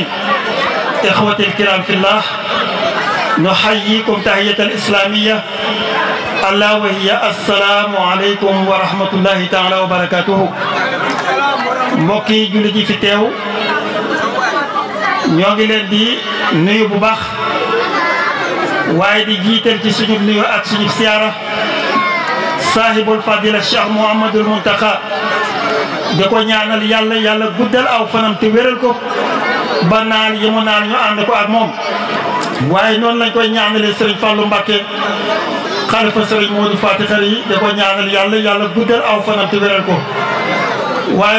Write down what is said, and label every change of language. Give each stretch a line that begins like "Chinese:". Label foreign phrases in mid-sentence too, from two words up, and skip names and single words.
Arabic: إخوتي الكرام في الله نحييكم تحية الإسلامية ألا وهي السلام عليكم ورحمة الله تعالى وبركاته.
Wolof: mbokki jullit yi fi teew ñoo ngi leen di nuyu bu baax waaye di jiital ci suñu nuyu ak suñu siyaara saahibul fadila Cheikh Mouhamadoul Mountakha di ko ñaanal yàlla yàlla guddal aw fanam te wéral ko ba naan yi mu naan ñu ànd ko ak moom waaye noonu lañ koy ñaanalee Serigne Fallou Mbacké xalifa Serigne Modou Fati Khari yi di ko ñaanal yàlla yàlla guddal aw fanam te wéral ko waaye